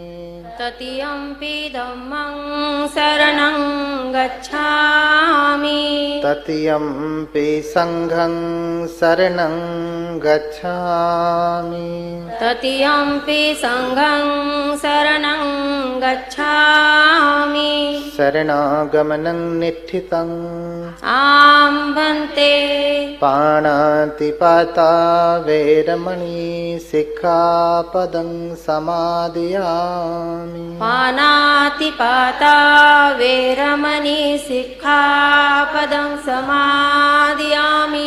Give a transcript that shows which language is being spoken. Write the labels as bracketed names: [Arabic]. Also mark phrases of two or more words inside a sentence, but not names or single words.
[Pali] तृतीयंपि धम्मं शरणं गच्छामि तृतीयंपि संघं शरणं गच्छामि तृतीयंपि संघं शरणं गच्छामि शरणागमनं निठितम् आं भन्ते भन्ते पाणातिपाता वेरमणि सिक्खापदं समादियामि पानातिपाता वेरमणि सिक्खापदं समादियामि